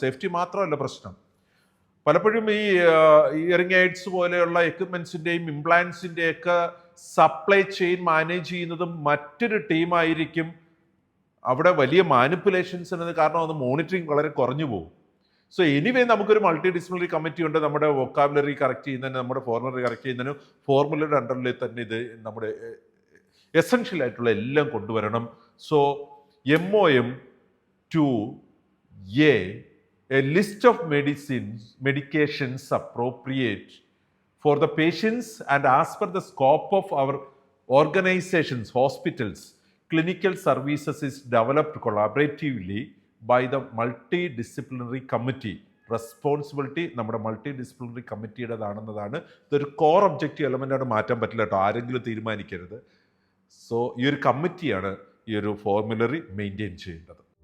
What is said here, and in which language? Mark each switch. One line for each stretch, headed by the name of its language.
Malayalam: Safety മാത്രമല്ല പ്രശ്നം. പലപ്പോഴും ഈ ഇയറിംഗ് എയ്ഡ്സ് പോലെയുള്ള എക്യുപ്മെന്റ്സിൻ്റെയും ഇംപ്ലാന്റ്സിൻ്റെയൊക്കെ സപ്ലൈ ചെയിൻ മാനേജ് ചെയ്യുന്നതും മറ്റൊരു ടീമായിരിക്കും. അവിടെ വലിയ മാനിപ്പുലേഷൻസ് എന്നത് കാരണം അത് മോണിറ്ററിങ് വളരെ കുറഞ്ഞു പോകും. സോ എനിവേ നമുക്കൊരു മൾട്ടി ഡിസിപ്ലിനറി കമ്മിറ്റി ഉണ്ട്. നമ്മുടെ വൊക്കാബുലറി കറക്റ്റ് ചെയ്യുന്നതിന്, നമ്മുടെ ഫോർമുലറി കറക്റ്റ് ചെയ്യുന്നതിനും ഫോർമുലയുടെ അണ്ടറിൽ തന്നെ ഇത് നമ്മുടെ എസെൻഷ്യൽ ആയിട്ടുള്ള എല്ലാം കൊണ്ടുവരണം.
English: So MOM 2A, a list of medications appropriate for the patients and as per the scope of our organizations, hospitals, clinical services is developed collaboratively by the multidisciplinary committee.
Malayalam: Responsibility നമ്മുടെ multi disciplinary കമ്മിറ്റിയുടേതാണെന്നതാണ്. ഇതൊരു core objective എലമെൻ്റാണ്, മാറ്റാൻ പറ്റില്ല കേട്ടോ, ആരെങ്കിലും തീരുമാനിക്കരുത്. So ഈ ഒരു കമ്മിറ്റിയാണ് ഈ ഒരു ഫോർമുലറി മെയിൻറ്റെയിൻ ചെയ്യേണ്ടത്.